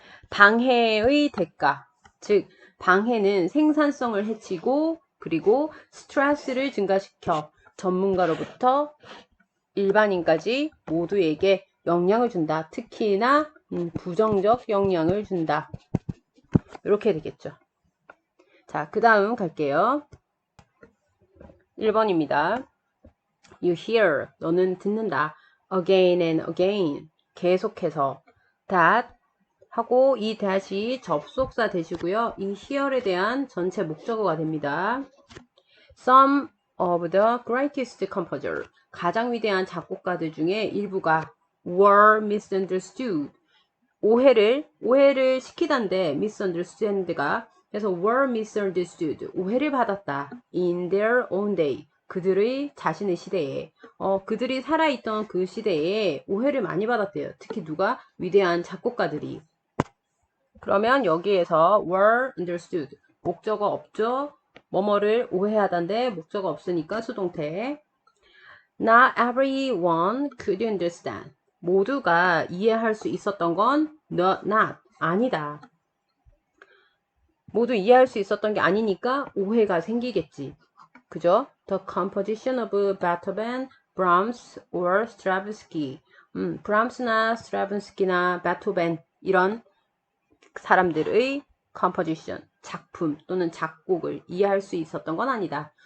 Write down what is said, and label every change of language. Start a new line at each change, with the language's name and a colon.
Korean: 방해의 대가, 즉 방해는 생산성을 해치고 그리고 스트레스를 증가시켜 전문가로부터 일반인까지 모두에게 영향을 준다. 특히나 부정적 영향을 준다. 이렇게 되겠죠. 자, 그 다음 갈게요. 1번입니다.
English: You hear,
Korean: 너는 듣는다.
English: Again and again,
Korean: 계속해서. That 하고 이 that이 접속사 되시고요. 이 hear에 대한 전체 목적어가 됩니다.
English: Some of the greatest composers,
Korean: 가장 위대한 작곡가들 중에 일부가
English: were misunderstood,
Korean: 오해를 시키던데 misunderstood가 그래서 were misunderstood, 오해를 받았다.
English: in their own day,
Korean: 그들의 자신의 시대에 그들이 살아있던 그 시대에 오해를 많이 받았대요. 특히 누가? 위대한 작곡가들이. 그러면 여기에서
English: were understood,
Korean: 목적어 없죠? 뭐뭐를 오해하던데 목적어 없으니까 수동태.
English: Not everyone could understand.
Korean: 모두가 이해할 수 있었던 건 not, 아니다. 모두 이해할 수 있었던 게 아니니까 오해가 생기겠지. 그죠?
English: The composition of Beethoven, Brahms or Stravinsky.
Korean: 브람스나 스트라빈스키나 베토벤 이런 사람들의 composition, 작품 또는 작곡을 이해할 수 있었던 건 아니다.